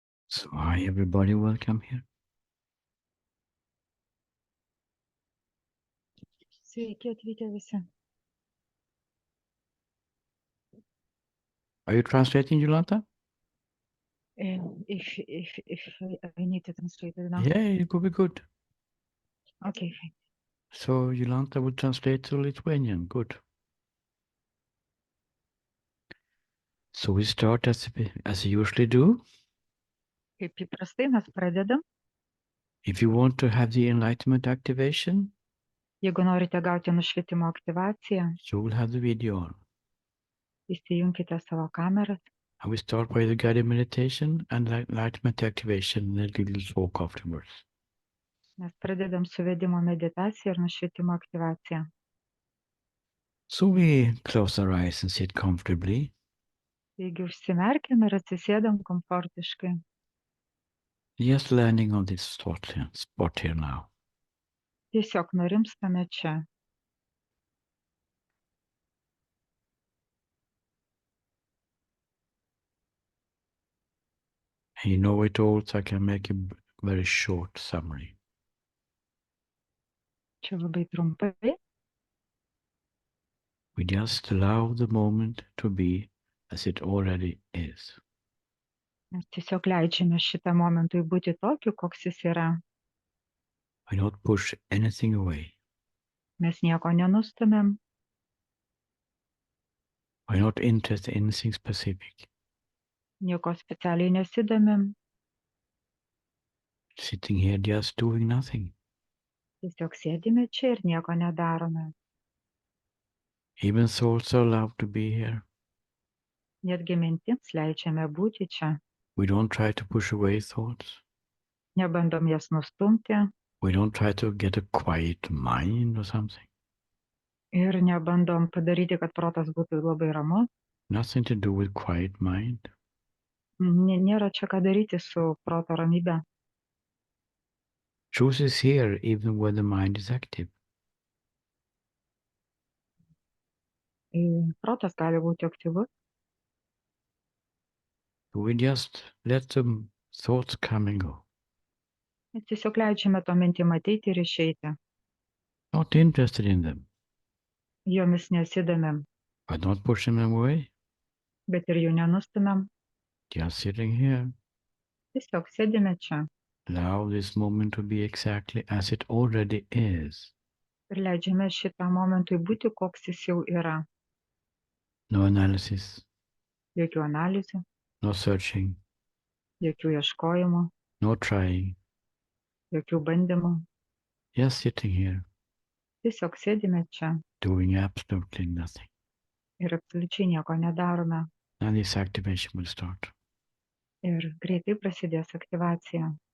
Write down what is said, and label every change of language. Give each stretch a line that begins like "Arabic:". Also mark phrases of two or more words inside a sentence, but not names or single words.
English: So hi everybody, welcome here.
Lithuanian: Sveiki atvykę visi.
English: Are you translating, Yolanta? If I need to translate it now. Yeah, it could be good. Okay. So Yolanta would translate to Lithuanian. Good. So we start as we usually do.
Lithuanian: Kaip įprastai mes pradedam.
English: If you want to have the enlightenment activation,
Lithuanian: Jeigu norite gauti nušvietimo aktyvaciją,
English: you will have the video on.
Lithuanian: įsijunkite savo kameras.
English: And we start by the guided meditation and enlightenment activation, and a little talk afterwards.
Lithuanian: Mes pradedam suvedimo meditaciją ir nušvietimo aktyvaciją.
English: So we close our eyes and sit comfortably.
Lithuanian: Taigi užsimerkiam ir atsisėdam komfortiškai.
English: Just landing on this spot here now.
Lithuanian: Tiesiog nurimstame čia.
English: And you know it all, so I can make a very short summary.
Lithuanian: Čia labai trumpai.
English: We just allow the moment to be as it already is.
Lithuanian: Mes tiesiog leidžiame šitą momentui būti tokiu, koks jis yra.
English: We not push anything away.
Lithuanian: Mes nieko nenustumėm.
English: We're not interested in anything specific.
Lithuanian: Nieko specialiai nesidomim.
English: Sitting here just doing nothing.
Lithuanian: Tiesiog sėdime čia ir nieko nedarome.
English: Even thoughts are allowed to be here.
Lithuanian: Netgi mintims leidžiame būti čia.
English: We don't try to push away thoughts.
Lithuanian: Nebandom jas nustumti
English: We don't try to get a quiet mind or something.
Lithuanian: ir nebandom padaryti, kad protas būtų labai ramus.
English: Nothing to do with quiet mind.
Lithuanian: Nėra čia ką daryti su proto ramybe.
English: Truth is here even when the mind is active.
Lithuanian: Protas gali būti aktyvus.
English: We just let the thoughts come and go.
Lithuanian: Mes tiesiog leidžiame to mintim ateiti ir išeiti.
English: Not interested in them,
Lithuanian: Jomis nesidomėm,
English: but not pushing them away.
Lithuanian: bet ir jų nenustumėm.
English: Just sitting here.
Lithuanian: Tiesiog sėdime čia
English: Allow this moment to be exactly as it already is.
Lithuanian: ir leidžiame šitam momentui būti, koks jis jau yra.
English: No analysis,
Lithuanian: Jokių analizių,
English: no searching,
Lithuanian: jokių ieškojimų,
English: no trying.
Lithuanian: jokių bandymų.
English: Just sitting here,
Lithuanian: Tiesiog sėdime čia
English: doing absolutely nothing.
Lithuanian: ir absoliučiai nieko nedarome.
English: Now this activation will start.
Lithuanian: Ir greitai prasidės aktyvacija.